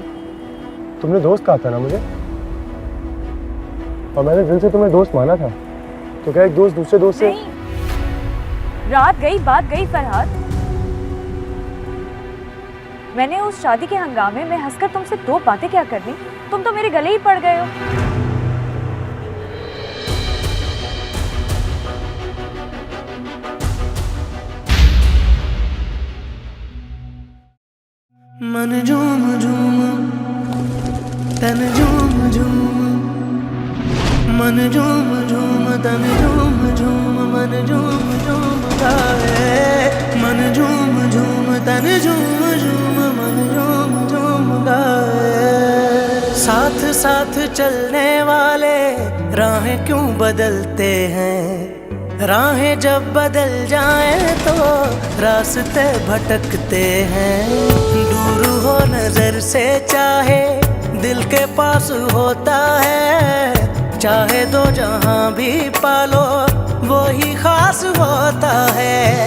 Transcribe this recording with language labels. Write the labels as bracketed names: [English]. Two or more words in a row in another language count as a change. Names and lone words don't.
[Hindi] तुमने दोस्त कहा था ना मुझे, और मैंने दिल से तुम्हें दोस्त माना था, तो क्या एक दोस्त दूसरे दोस्त से? नहीं। रात गई बात गई फरहाद। मैंने उस शादी के हंगामे में हंसकर तुमसे दो बातें क्या करनी, तुम तो मेरे गले ही पड़ गए हो। मन झूम झूम तन झूम झूम, मन झूम झूम तन झूम झूम, मन झूम झूम गाए। मन झूम झूम तन झूम झूम, मन झूम झूम गाए। साथ साथ चलने वाले राहें क्यों बदलते हैं? राहें जब बदल जाएं तो रास्ते भटकते हैं। दूर हो नजर से चाहे दिल के पास होता है, चाहे दो जहां भी पालो वो ही खास होता है।